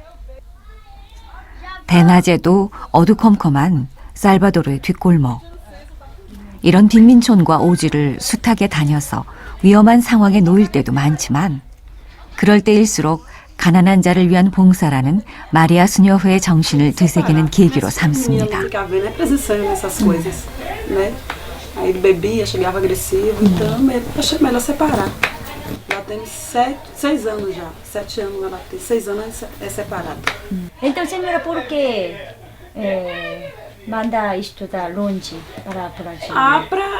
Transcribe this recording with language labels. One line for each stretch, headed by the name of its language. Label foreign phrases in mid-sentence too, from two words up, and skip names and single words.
Korean: 대낮에도 어두컴컴한 살바도르의 뒷골목. 이런 빈민촌과 오지를 숱하게 다녀서 위험한 상황에 놓일 때도 많지만 그럴 때일수록 가난한 자를 위한 봉사라는 마리아 수녀회의 정신을 되새기는 계기로 삼습니다.
Portuguese: Aí ele bebia, chegava agressivo, então achei melhor separar. Ela tem 6 anos já, 7 anos ela tem, 6 anos é separada. Então, senhora, por que manda estudar longe para o Brasil?